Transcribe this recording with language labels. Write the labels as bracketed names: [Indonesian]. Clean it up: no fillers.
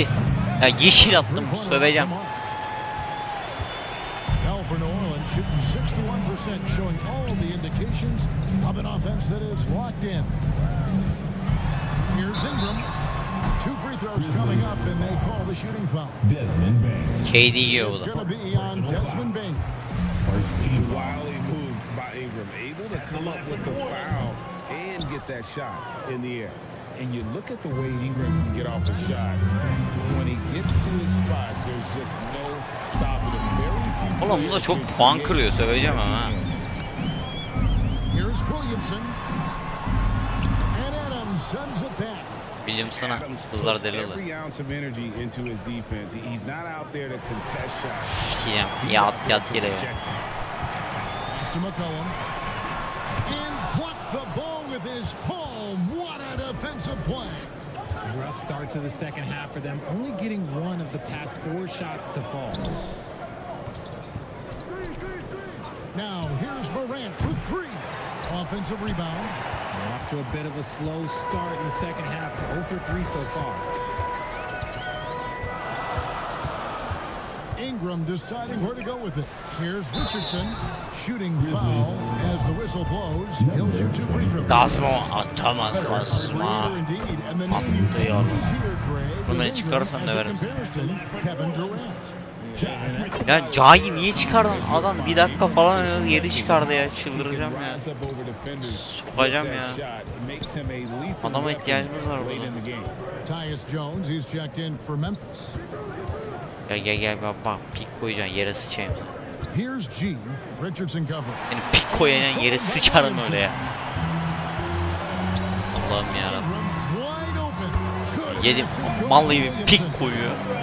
[Turkish] Ya yeşil attım, söveceğim. [English] Now for New Orleans, shooting 61%, showing all the indications of an offense that is locked in. Here's Ingram. 2 free throws coming up, and they call the shooting foul. Desmond Bain. [Turkish] KD yiyor [English] It's [Turkish] bu da. [English] going to be on Desmond Bain. Wildly moved by Ingram, able to come up with the foul and get that shot in the air. And you look at the way Ingram can get off a shot. When he gets to his spots, there's just no stopping him. Very few. [Turkish] Oğlum bu da çok puan kırıyor, söveceğim ama. [English] Here's Williamson. And Adams sends it back. [Turkish] Williamson'a kızlar deli oluyor. [English] Every ounce of energy into his defense. He's not out there to contest shots. [Turkish] Sikeceğim. Yat geliyor. [English] Pass to McCollum. And blocked the ball with his palm. What a defensive play. Rough start to the second half for them, only getting one of the past 4 shots to fall. Now here's Morant for 3. Offensive rebound. They're off to a bit of a slow start in the second half. 0 for 3 so far. Ingram deciding where to go with it. Here's Richardson. Shooting foul as the whistle blows. He'll shoot 2 free throws. [Turkish] Kasma atamaz Kasma. Attı ya. Bunu beni çıkarırsan döverim. Kevin Durant. Ya Cahil niye çıkardın? Adam 1 dakika falan oynadı, geri çıkardı ya. Çıldıracağım ya. Sokacağım ya. Adama ihtiyacımız var burada. [English] Tyus Jones, he's checked in for Memphis. [Turkish] Gel bak pik koyacaksın, yere sıçayım sana. [English] Here's G. Richardson cover. [Turkish] Yani pik koyacaksın, yere sıçarım öyle ya. Allah'ım yarabbim. Yedim, mal gibi pik koyuyor.